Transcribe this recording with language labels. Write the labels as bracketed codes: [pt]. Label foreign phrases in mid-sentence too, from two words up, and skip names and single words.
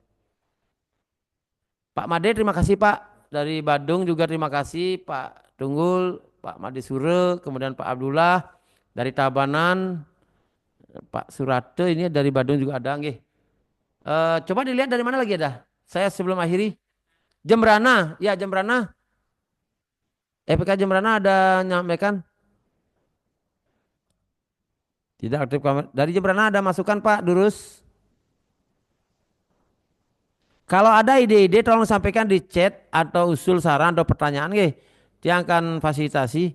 [id] Pak Made terima kasih Pak. Dari Badung juga terima kasih Pak Tunggul, Pak Made Sure, kemudian Pak Abdullah. Dari Tabanan, Pak Surate ini dari Badung juga ada. Coba dilihat dari mana lagi ada. Saya sebelum akhiri. Jembrana, ya Jembrana. EPK Jembrana ada nyampaikan. Tidak aktif kamera. Dari Jembrana ada masukan Pak Durus. Kalau ada ide-ide tolong sampaikan di chat atau usul saran atau pertanyaan dia akan fasilitasi.